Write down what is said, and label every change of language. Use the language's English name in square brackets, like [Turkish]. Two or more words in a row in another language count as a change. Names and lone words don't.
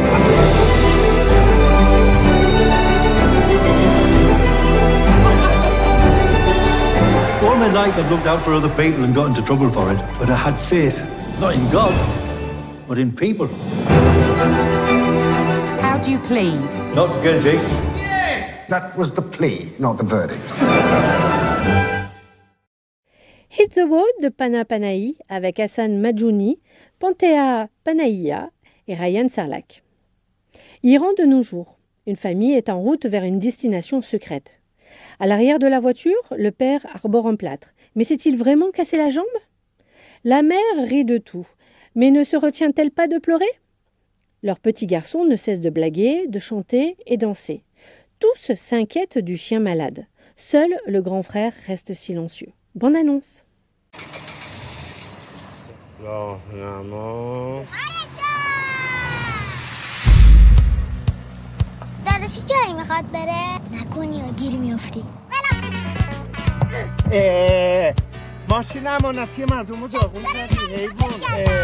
[English] All my life I've looked out for other people and got into trouble for it. But I had faith, not in God, but in people. How do you plead? Not guilty. That was the plea, not the verdict. [French] Hit the Road de Pana Panahi avec Hassan Majouni, Panthea Panahiya et Ryan Serlak. Iran de nos jours. Une famille est en route vers une destination secrète. À l'arrière de la voiture, le père arbore un plâtre. Mais s'est-il vraiment cassé la jambe? La mère rit de tout, mais ne se retient-elle pas de pleurer? Leur petit garçon ne cesse de blaguer, de chanter et danser. Tous s'inquiètent du chien malade. Seul le grand frère reste silencieux. Bonne annonce. [Persian] داداشی جایی میخواد بره نکنی یا گیر میافتی ماشین امانتی مردم رو داغون کردی حیوان